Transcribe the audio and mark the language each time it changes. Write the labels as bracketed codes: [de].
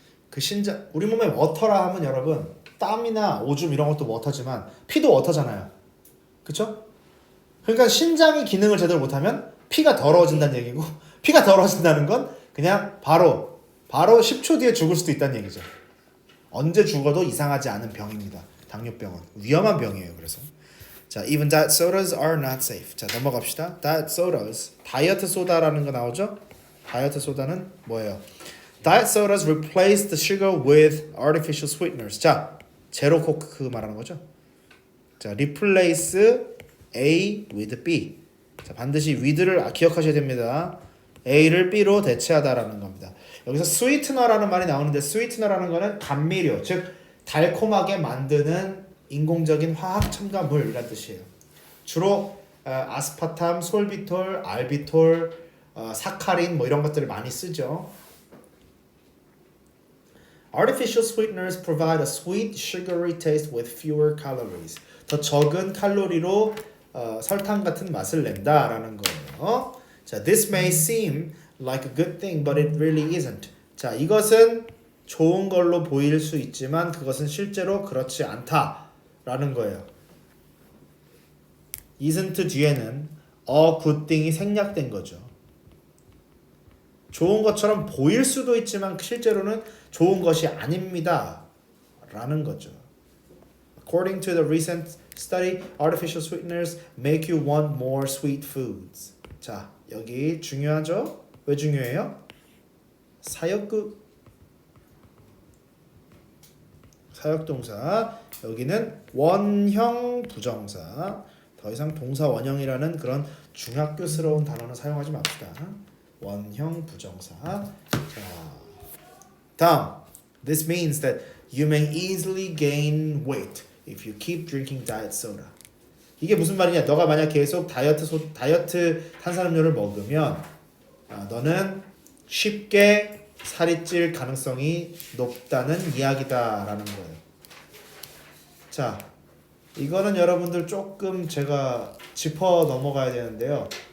[ko] 그 신장, 우리 몸의 워터라 하면 여러분 땀이나 오줌 이런 것도 워터지만 피도 워터잖아요. 그쵸? 그러니까 신장이 기능을 제대로 못하면 피가 더러워진다는 얘기고, 피가 더러워진다는 건 그냥 바로 10초 뒤에 죽을 수도 있다는 얘기죠. 언제 죽어도 이상하지 않은 병입니다. 당뇨병은 위험한 병이에요. 그래서 자, [en] even diet sodas are not safe. [ko] 자, 넘어갑시다. diet sodas, 다이어트 소다라는 거 나오죠? 다이어트 소다는 뭐예요? [en] diet sodas replace the sugar with artificial sweeteners. [ko] 자, 제로 코크 말하는 거죠? [en] 자, replace A with B. [ko] 자, 반드시 with를 기억하셔야 됩니다. A를 B로 대체하다라는 겁니다. 여기서 sweetener라는 말이 나오는데, sweetener라는 거는 감미료, 즉 달콤하게 만드는 인공적인 화학 첨가물이란 뜻이에요. 주로 아스파탐, 솔비톨, 알비톨, 사카린 뭐 이런 것들을 많이 쓰죠. [en] Artificial sweeteners provide a sweet, sugary taste with fewer calories. [ko] 더 적은 칼로리로 설탕 같은 맛을 낸다라는 거예요. [en] 자, this may seem like a good thing, but it really isn't. [ko] 자, 이것은 좋은 걸로 보일 수 있지만 그것은 실제로 그렇지 않다라는 거예요. isn't 뒤에는 a good thing이 생략된 거죠. 좋은 것처럼 보일 수도 있지만 실제로는 좋은 것이 아닙니다. 라는 거죠. [en] According to the recent study, artificial sweeteners make you want more sweet foods. [ko] 자, 여기 중요하죠? 왜 중요해요? 사역구 사역동사. 여기는 원형 부정사. 더 이상 동사 원형이라는 그런 중학교스러운 단어는 사용하지 맙시다. 원형 부정사. 자, 다음. [en] This means that you may easily gain weight if you keep drinking diet soda. [ko] 이게 무슨 말이냐? 너가 만약 계속 다이어트 탄산음료를 먹으면 너는 쉽게 살이 찔 가능성이 높다는 이야기다라는 거예요. 자, 이거는 여러분들 조금 제가 짚어 넘어가야 되는데요.